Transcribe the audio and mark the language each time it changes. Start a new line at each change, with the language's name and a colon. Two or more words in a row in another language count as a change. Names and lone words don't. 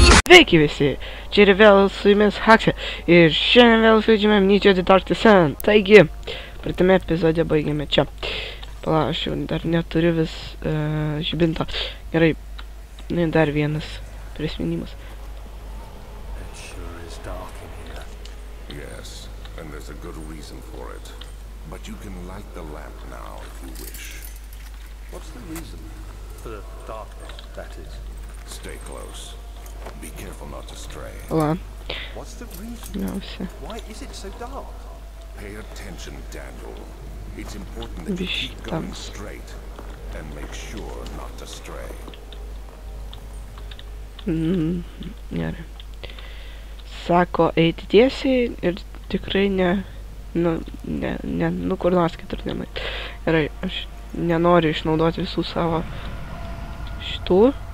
Lithuanian: Sveiki visi, čia ir vėl su jumis Haksė ir šiandien vėl žaidžiame Ninja The Dark Descent. Taigi, praeitame epizode baigėme čia. Pala, aš jau dar neturiu vis žibinto. Gerai, dar vienas prisiminimas.
English: Yes, and there's a good reason for it. But you can light the lamp now if you wish. What's the reason for the darkness, that is? Stay close. Be careful not to stray.
Lithuanian: Pala,
English: What's the reason?
Lithuanian: pirmiausia.
English: Why is it so dark? Pay attention, Daniel. It's important that you keep going straight and make sure not to stray.
Lithuanian: Gerai. Sako eiti tiesiai ir tikrai nu kur nors kitur nenueiti. Gerai, aš nenoriu išnaudoti visų savo šitų.